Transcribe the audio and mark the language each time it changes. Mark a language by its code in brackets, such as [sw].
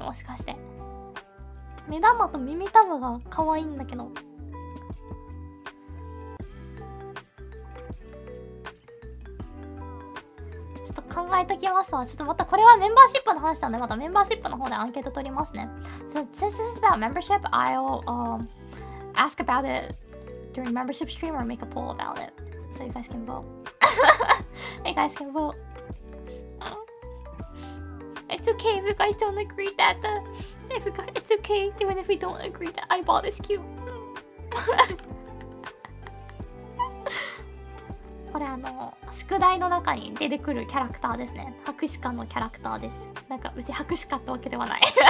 [ja] もしかして目玉と耳たぶが可愛いんだけど。ちょっと考えときますわ。ちょっとまたこれはメンバーシップの話なんで、またメンバーシップの方でアンケート取りますね。 [en] So since this is about membership, I'll ask about it during membership stream or make a poll about it, so you guys can vote. You guys can vote. It's okay if you guys don't agree that it's okay even if we don't agree that eyeball is cute. [ja] これ宿題の中に出てくるキャラクターですね。博士課のキャラクターです。なんか別に博士課ってわけではない。